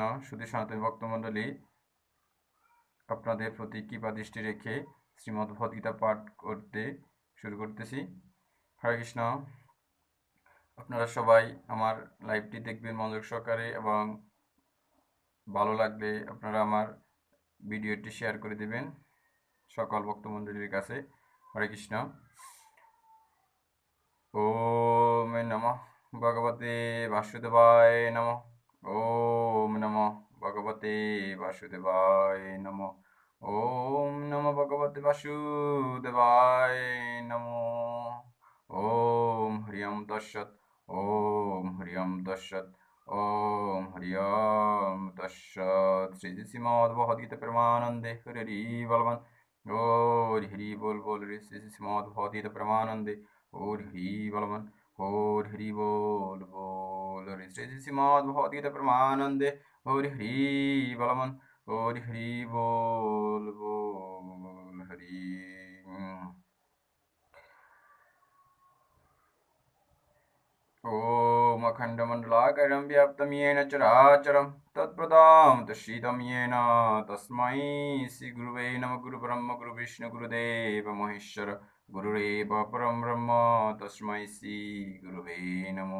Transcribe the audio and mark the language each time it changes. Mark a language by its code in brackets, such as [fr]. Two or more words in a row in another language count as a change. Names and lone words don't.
[bn] সুধী সনাতন ভক্তমণ্ডলী, আপনাদের প্রতি কৃপা দৃষ্টি রেখে শ্রীমদ্ ভগবদ্গীতা পাঠ করতে শুরু করতেছি। হরে কৃষ্ণ। আপনারা সবাই আমার লাইভটি দেখবেন মনোযোগ সহকারে এবং ভালো লাগলে আপনারা আমার ভিডিওটি শেয়ার করে দেবেন সকল ভক্তমণ্ডলীর কাছে। [sa] হরে কৃষ্ণ। ওম নমঃ ভগবতে বাসুদেবায় নমঃ। ওম নমঃ ভগবতে বাসুদেবায় নমঃ। ওম নমঃ ভগবতে বাসুদেবায় নমঃ। ওম হরিয়ম তৎসৎ। ওম হরিয়ম তৎসৎ। ওম হরিয়ম তৎসৎ। [bn] শ্রী শ্রীমদ্ ভগবদ্গীতা প্রেমানন্দে হরি বলবান। ও হরি বল বল রে শ্রী শ্রীমদ্ ভগবদ্গীতা প্রেমানন্দে ওর হরি বলবান। ওর হরি বল বল রে শ্রী শ্রীমদ্ ভগবদ্গীতা প্রেমানন্দে ওর হরি বলবান। ওর হরি বল বল হরি। [sa] ॐ अखण्डमण्डलाकारं व्याप्तं येन चराचरं तत्पदां तस्सीदं येन तस्मै श्रीगुरुवे नमः। गुरुब्रह्म गुरुविष्णु गुरुदेव महेश्वर गुरुरेव परं ब्रह्म तस्मै श्रीगुरुवे नमो।